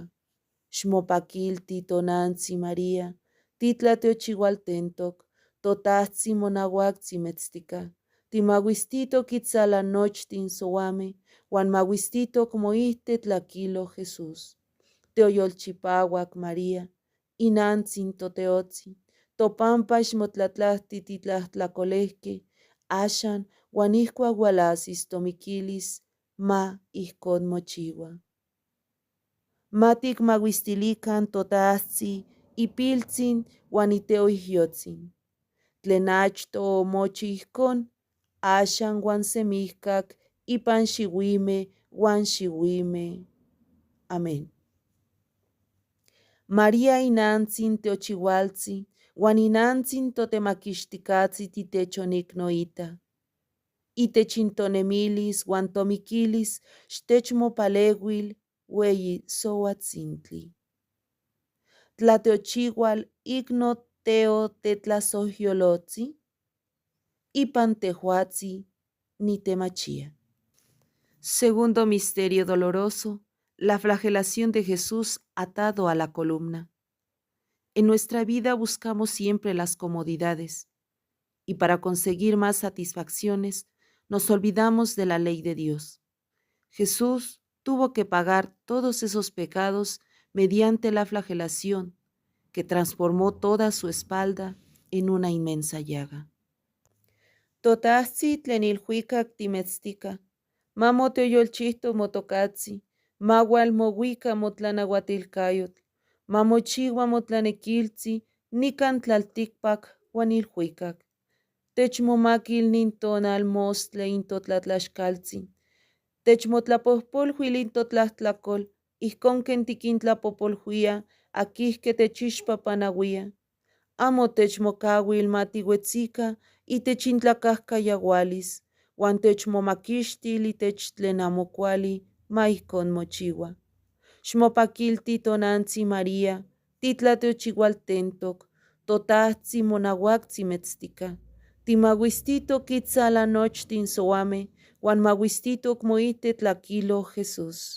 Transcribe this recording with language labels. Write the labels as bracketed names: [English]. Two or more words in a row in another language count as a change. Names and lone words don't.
[Nahuatl languages] Xmopakilti tonantzi María, titlateochiualtentok, totahtzin monauaktzi metztika, timauistitok kitzala nochtin soame, uan mauistitok moihte tlakilo Jesús. Teoyolchipauak María, inantzin toteotzin, topampax motlatlahti titlahtlakolehki, axan uan ihkuak ualasis tomikilis, ma ijkon mochiua. Matik mauistilikan totahtzin, ipiltzin uan iteoihyotzin. Tlen achto omochi ijkon, axan uan semihkak ipan xiuimeh uan xiuimeh. Amén. María inantzin teochiualtzin, uan inantzin totemakixtikatzi titechoniknoita. Itech intonemilis uan tomikilis xtechmopaleuil ueyi souatzintli. Tlateochiual ikno teo tetlasohyolotzi, ipan tehuatzi nitemachia. [Spanish] Segundo misterio doloroso, la flagelación de Jesús atado a la columna. En nuestra vida buscamos siempre las comodidades y para conseguir más satisfacciones nos olvidamos de la ley de Dios. Jesús tuvo que pagar todos esos pecados mediante la flagelación que transformó toda su espalda en una inmensa llaga. [Nahuatl languages] Totahzi tlen ilhuikak timetztika, mamoteoyolchihto motokatzi, maual mowika motlanahuatilkayotl, mamochiua motlanekiltzi nikan tlaltikpak uan ilhuikak. Techmomakil nin tonal mostle intotlatlaxkaltzin, techmotlapohpolhuil intotlahtlakolh, ihkon ken tikintlapopolhuia akihke techixpapanauia. Amo techmokauil matiuetzika itech intlakahkayaualis, uan techmomakixtil itech tlen amo kuali, ma ijkon mochiua. Xmopakilti tonantzi María, titlateochiualtentok, totahtzin monauaktzi metztika, timauistitok kitzala nochtin soame, uan mauistitok moihte tlakilo Jesús.